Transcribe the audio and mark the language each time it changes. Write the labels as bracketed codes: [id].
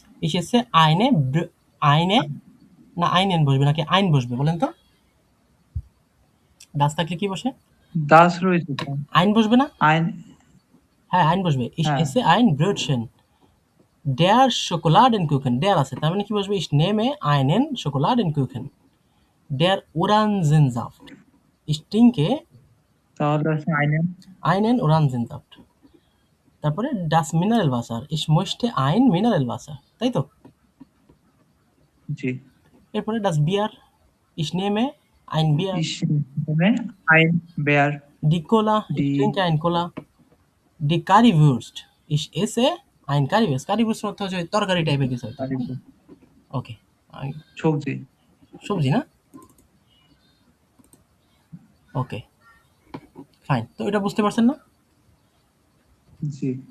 [de] ইস এসে আইনে আইনে, [bn] না আইনেন বসবে নাকি আইন বসবে বলেন তো? ডাস থাকলে কি বসে? দাস রয়েছে তো। আইন বসবে না? [de] আইন। [bn] হ্যাঁ, আইন বসবে। ইস হ্যাঁ। [de] এসে আইন ব্রোডশেন। ডেয়ার Schokoladenkuchen, ডেয়ার [bn] আছে তার মানে কি বসবে? [de] ইস নেমে আইনেন Schokoladenkuchen। ডেয়ার Orangensaft, ich trinke [bn] তাহলে আছে আইনেন। [de] einen Orangensaft। [bn] তারপরে [de] das Mineralwasser, ich möchte ein Mineralwasser, [bn] তাই তো? জি। [de] এরপরে das Bier, ich nehme ein Bier। ইস নেমে আইন বেয়ার। die Cola, ich ডি trinke ein Cola। die Currywurst, ich esse ein Currywurst। [bn] Currywurst অর্থ হচ্ছে তরকারি টাইপের কিছু হয়তো, হ্যাঁ? [en] okay, [bn] সবজি। সবজি না? ওকে, ফাইন। তো এটা বুঝতে পারছেন না? জি।